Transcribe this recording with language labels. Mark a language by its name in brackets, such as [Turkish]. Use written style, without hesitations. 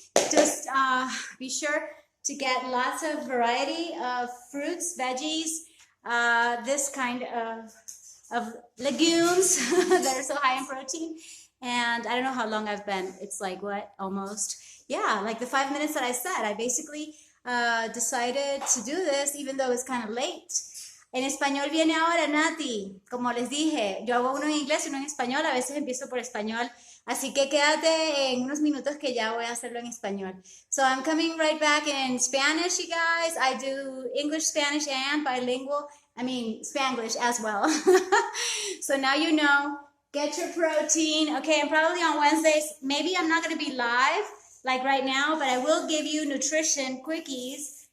[English] Just be sure to get lots of variety of fruits, veggies, this kind of legumes that are so high in protein. And I don't know how long I've been. It's like, what, almost? Yeah, like the 5 minutes that I said. I basically decided to do this even though it's kind of late. [Spanish] En español viene ahora, Nati. Como les dije, yo hago uno en inglés y uno en español. A veces empiezo por español. Así que quédate en unos minutos que ya voy a hacerlo en español. [English] So I'm coming right back in Spanish, you guys. I do English, Spanish, and bilingual. I mean, Spanglish as well. So now you know. Get your protein. Okay, and probably on Wednesdays, maybe I'm not going to be live like right now, but I will give you nutrition quickies.